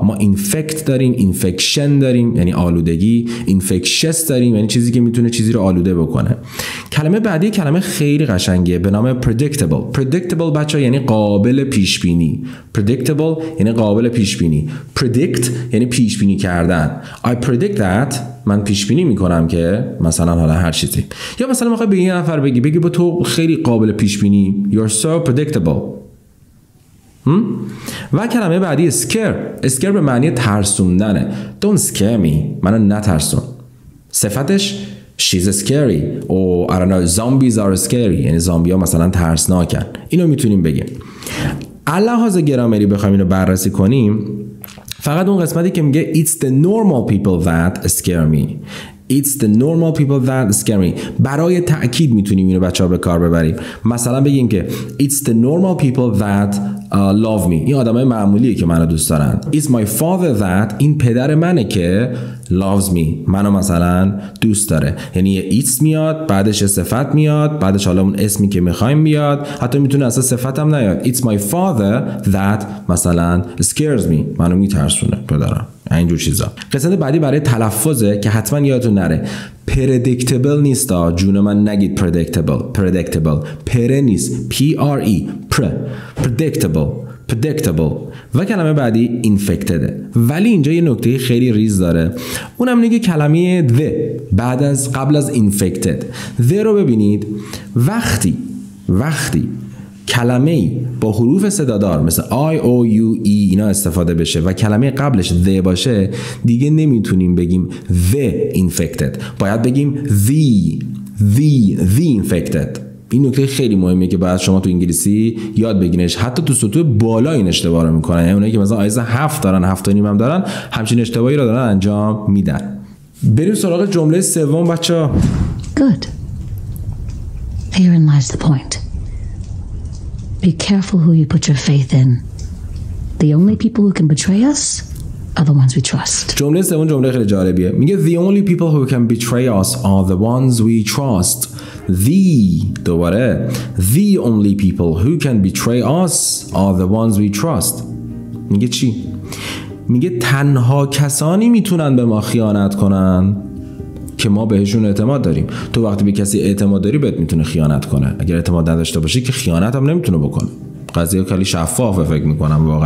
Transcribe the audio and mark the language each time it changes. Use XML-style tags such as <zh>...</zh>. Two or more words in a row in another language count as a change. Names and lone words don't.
<fa>ما اینفکت داریم، اینفکشن داریم یعنی آلودگی، اینفکشس داریم یعنی چیزی که میتونه چیزی رو آلوده بکنه. کلمه بعدی کلمه خیلی قشنگه به نام predictable. predictable بچه یعنی قابل پیش بینی. predictable یعنی قابل پیش بینی. predict یعنی پیش بینی کردن.</fa> <en>I predict that،</en> <fa>من پیش بینی میکنم که مثلا حالا هر چیزی. یا مثلا میخوای به یه نفر بگی با تو خیلی قابل پیش بینی،</fa> <en>you're so predictable.</en> <fa>و کلمه بعدی scare به معنی ترسوندنه.</fa> <en>Don't scare me،</en> <fa>منو نترسون. صفتش</fa> <en>she's scary or I don't know zombies are scary،</en> <fa>یعنی زامبی ها مثلا ترسناکن. اینو میتونیم بگیم. لحاظ گرامری بخوایم اینو بررسی کنیم، فقط اون قسمتی که میگه</fa> <en>it's the normal people that scare me. It's the normal people that scare me.</en> <fa>برای تأکید میتونیم اینو بچه‌ها به کار ببریم. مثلا بگیم که</fa> <en>it's the normal people that love me.</en> <fa>این آدمای معمولیه که منو دوست دارن.</fa> <en>It's my father that،</en> <fa>این پدر منه که</fa> <en>loves me،</en> <fa>منو مثلا دوست داره. یعنی یه it's میاد، بعدش صفت میاد، بعدش حالا اون اسمی که میخوایم بیاد، حتی میتونه اصلا صفت هم نیاد.</fa> <en>It's my father that مثلا scares me،</en> <fa>منو میترسونه پدرم. اینجور چیزا. قسمت بعدی برای تلفظه که حتما یادتون نره. predictable نیست جون من، نگید predictable پره نیست، predictable. و کلمه بعدی infected. ولی اینجا یه نکته خیلی ریز داره، اونم اینه که کلمه the قبل از infected. the رو ببینید وقتی کلمه‌ای با حروف صدادار مثل I, O, U, E اینا استفاده بشه و کلمه قبلش the باشه، دیگه نمیتونیم بگیم</fa> <en>the infected،</en> <fa>باید بگیم</fa> <en>the infected.</en> <fa>این نکته خیلی مهمه که باید شما تو انگلیسی یاد بگیرنش. حتی تو سطوح بالا این اشتباه رو میکنن، یعنی اونایی که مثلا آیز 7 دارن، 7.5 هم دارن، همچین اشتباهی رو دارن انجام میدن. بریم سراغ جمله سوم بچه‌ها.</fa> <en>Good. Herein lies the point. Be careful who you put your faith in. The only people who can betray us are the ones we trust.</en> <fa>جمله سوم جمله خیلی جالبیه.</fa> <en>میگه the only people who can betray us are the ones we trust. دوباره the only people who can betray us are the ones we trust.</en> <fa>میگه چی؟ میگه تنها کسانی میتونن به ما خیانت کنن که ما بهشون اعتماد داریم. تو وقتی به کسی اعتماد داری بهت میتونه خیانت کنه. اگر اعتماد نداشته باشی که خیانت هم نمیتونه بکنه. قضیه خیلی شفافه فکر میکنم واقعا.</fa>